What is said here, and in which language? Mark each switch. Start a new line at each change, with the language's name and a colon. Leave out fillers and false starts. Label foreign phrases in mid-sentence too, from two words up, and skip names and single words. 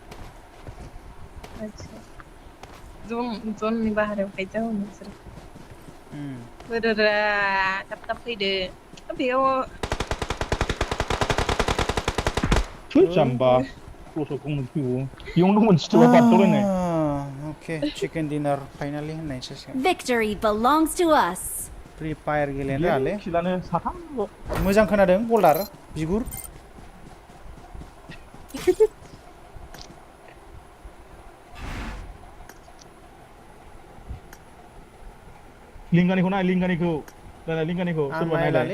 Bodo: आच्छा जननि बाहेरायाव फाइट जागौमोन नोंसोर बोरोरा थाब फैदो बेयाव जाम्बा क्लसआव गावनो फैबावो बेयावनो दंमोन स्टेवा बारदावलायनाय ओके
English: chicken dinner
Bodo: फाइनालि होननायसो
English: Victory belongs to us.
Bodo: फ्रि फायार गेलेनो रोङालै किलानो साथामल' मोजां खोनादों बल्डार बिगुर लिंगानिखौ नाय लिंगानिखौ सोरबा नायलाय